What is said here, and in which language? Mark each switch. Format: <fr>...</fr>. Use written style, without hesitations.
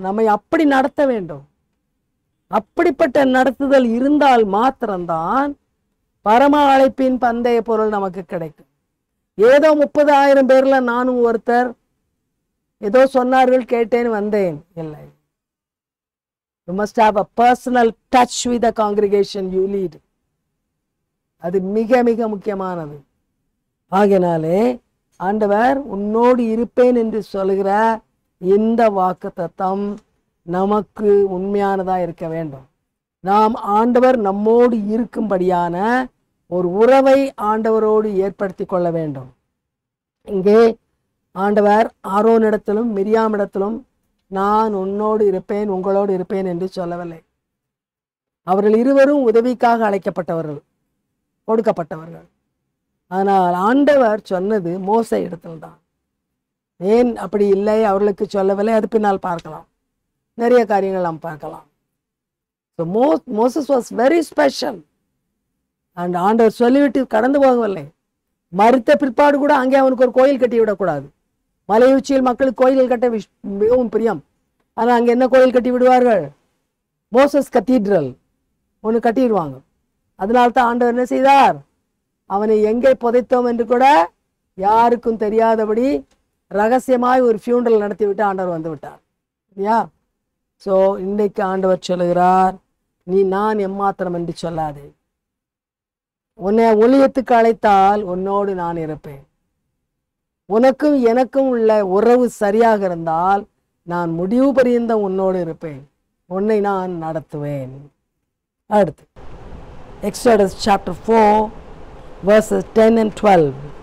<ta>நம்மை அப்படி நடத்த வேண்டும். அப்படிப்பட்ட நடத்துதல் இருந்தால் மாத்திரம்தான் பரம அழைப்பின் பந்தய பொருள் நமக்கு கிடைக்கும். ஏதோ 30,000 பேர்ல நானும் ஒருத்தர், ஏதோ சொன்னார்கள் கேட்டேன் வந்தேன் இல்லை.</ta> <en>You must have a personal touch with the congregation you lead.</en> <ta>அது மிக மிக முக்கியமானது. ஆகையினாலே ஆண்டவர் உன்னோடு இருப்பேன் என்று சொல்கிற இந்த வாக்குத்தத்தம் நமக்கு உண்மையானதா இருக்க வேண்டும். நாம் ஆண்டவர் நம்மோடு இருக்கும்படியான ஒரு உறவை ஆண்டவரோடு ஏற்படுத்தி கொள்ள வேண்டும். இங்கே ஆண்டவர் ஆரோனிடத்திலும் மிரியாமிடத்திலும் நான் உன்னோடு இருப்பேன் உங்களோடு இருப்பேன் என்று சொல்லவில்லை. அவர்கள் இருவரும் உதவிக்காக அழைக்கப்பட்டவர்கள், கொடுக்கப்பட்டவர்கள். ஆனால் ஆண்டவர் சொன்னது மோசே இடத்தில்தான். ஏன் அப்படி இல்லை அவர்களுக்கு சொல்லவில்லை? அது பின்னால் பார்க்கலாம். நிறைய காரியங்கள் நாம் பார்க்கலாம்.</ta> <en>So Moses was very special.</en> <ta>And ஆண்டவர் சொல்லிவிட்டு கடந்து போகவில்லை. மறுத்த பிற்பாடு கூட அங்கே அவனுக்கு ஒரு கோயில் கட்டி விடக்கூடாது. மலை உச்சியில் மக்களுக்கு கோயில்கள் கட்ட மிகவும் பிரியம். ஆனால் அங்கே என்ன கோயில் கட்டி விடுவார்கள்? மோசஸ் கத்தீட்ரல் ஒன்று கட்டிடுவாங்க. அதனால்தான் ஆண்டவர் என்ன செய்தார்? அவனை எங்கே புதைத்தோம் என்று கூட யாருக்கும் தெரியாதபடி ரகசியமாய் ஒரு ஃபியூனரல் நடத்தி விட்டு ஆண்டவர் வந்து விட்டார். யா ஸோ இன்றைக்கு ஆண்டவர் சொல்லுகிறார், நீ நான் எம்மாத்திரம் என்று சொல்லாதே. உன்னை ஊழியத்துக்கு அழைத்தால் உன்னோடு நான் இருப்பேன். உனக்கும் எனக்கும் உள்ள உறவு சரியாக இருந்தால் நான் முடிவு பரியந்தம் உன்னோடு இருப்பேன், உன்னை நான் நடத்துவேன்.</ta> <en>அடுத்து Exodus chapter 4 verses 10 and 12.</en>